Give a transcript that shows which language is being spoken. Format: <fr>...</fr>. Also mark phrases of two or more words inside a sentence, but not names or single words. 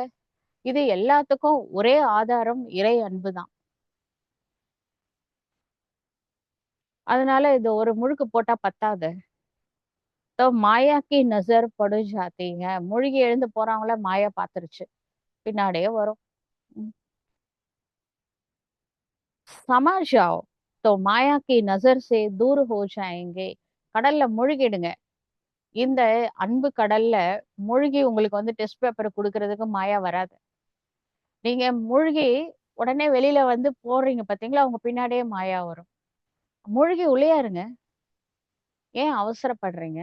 <ta>இது எல்லாத்துக்கும் ஒரே ஆதாரம் இறை அன்புதான். அதனால இது ஒரு முழுக்கு போட்டா பத்தாது.</ta> <hi>तो माया की नज़र पड़ जाती है.</hi> <ta>மூழ்கி எழுந்து போறவங்கள மாயா பாத்துருச்சு. பின்னாடியே வரும். ம்.</ta> <hi>समझ जाओ तो माया की नजर से दूर हो जाएंगे.</hi> <ta>கடல்ல முழுகிடுங்க. இந்த அன்பு கடல்ல மூழ்கி உங்களுக்கு வந்து</ta> <en>test paper</en> <ta>குடுக்கறதுக்கு மாயா வராது. நீங்க மூழ்கி உடனே வெளியில வந்து போடுறீங்க பாத்தீங்களா, உங்க பின்னாடியே மாயா வரும். மூழ்கி உள்ளேயே இருங்க. ஏன் அவசரப்படுறீங்க?</ta>